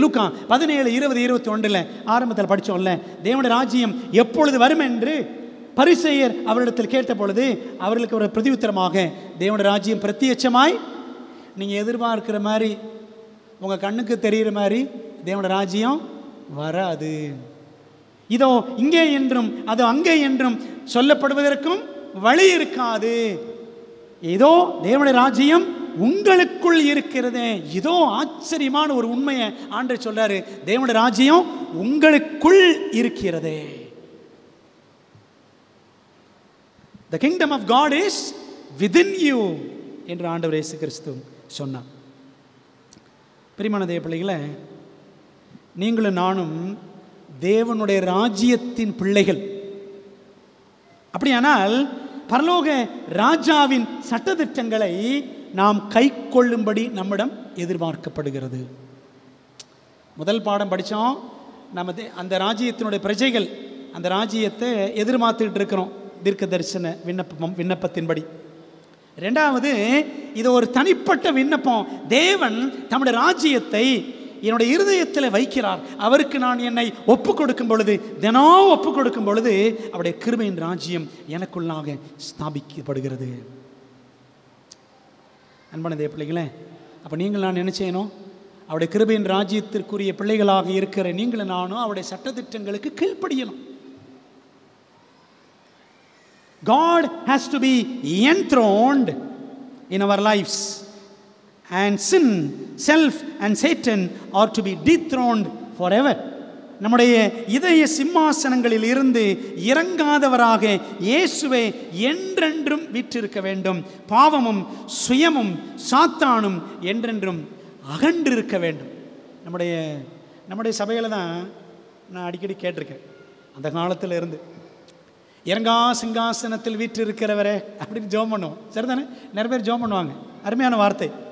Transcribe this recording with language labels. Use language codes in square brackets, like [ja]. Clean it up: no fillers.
[ta] லூக்கா 17:20-21 ஆரம்பத்தில் படித்தோம்ல, தேவனுடைய ராஜ்யம் எப்பொழுது வரும் என்று பரிசேயர் அவரிடத்தில் கேட்ட பொழுது அவர்களுக்கு ஒரு பிரதியுத்தரமாக, தேவனுடைய ராஜ்யம் பிரத்யட்சமாய் நீங்கள் எதிர்பார்க்கிற மாதிரி, உங்கள் கண்ணுக்கு தெரிகிற மாதிரி தேவனுடைய ராஜ்யம் வராது. இதோ இங்கே என்றும் அதோ அங்கே என்றும் சொல்லப்படுவதற்கும் வழி இருக்காது. ஏதோ தேவனுடைய ராஜ்யம் உங்களுக்குள் இருக்கிறது. இதோ ஆச்சரியமான ஒரு உண்மையை ஆண்டவர் சொல்றாரு, தேவனுடைய ராஜ்யம் உங்களுக்குள் இருக்கிறது. [en] The kingdom of God is within you [ta] என்று ஆண்டவர் இயேசு கிறிஸ்து சொன்னார். பிரியமான தேவ பிள்ளைகளே, நீங்களும் நானும் தேவனுடைய ராஜ்யத்தின் பிள்ளைகள். அப்படியானால் பரலோக ராஜாவின் சட்டதிட்டங்களை நாம் கை கொள்ளும்படி நம்மிடம் எதிர்பார்க்கப்படுகிறது. முதல் பாடம் படித்தோம், நம்ம அந்த ராஜ்யத்தினுடைய பிரஜைகள், அந்த ராஜ்யத்தை எதிர்பார்த்துக்கிட்டு இருக்கிறோம் தீர்க்க தரிசன விண்ணப்பத்தின்படி. ரெண்டாவது, இது ஒரு தனிப்பட்ட விண்ணப்பம். தேவன் தம்முடைய ராஜ்யத்தை என்னுடைய இருதயத்தில் வைக்கிறார். அவருக்கு நான் என்னை ஒப்பு கொடுக்கும் பொழுது, தினம் ஒப்பு கொடுக்கும் பொழுது, அவருடைய கிருபையின் ராஜ்யம் எனக்குள்ளாக ஸ்தாபிக்கப்படுகிறது. அன்பான தேவ பிள்ளைகளே, அப்போ நீங்கள் நான் என்ன செய்யணும்? அவருடைய கிருபையின் ராஜ்யத்திற்குரிய பிள்ளைகளாக இருக்கிற நீங்களும் நானும் அவருடைய சட்டதிட்டங்களுக்கு கீழ்ப்படியணும். [en] God has to be enthroned in our lives, and sin, self and Satan are to be dethroned forever. [ta] நம்முடைய இதய சிம்மாசனங்களில் இருந்து இறங்காதவராக இயேசுவே என்றென்றும் வீற்றிருக்க வேண்டும். பாவமும் சுயமும் சாத்தானும் என்றென்றும் அகன்றிருக்க வேண்டும். நம்முடைய சபையில் தான் நான் அடிக்கடி கேட்டிருக்கேன், அந்த காலத்தில் இருந்து, இறங்கா சிங்காசனத்தில் வீற்றிருக்கிறவரே அப்படின்னு ஜெபம் பண்ணுவோம். சரிதானே? நிறைய பேர் ஜெபம் பண்ணுவாங்க. அருமையான வார்த்தை.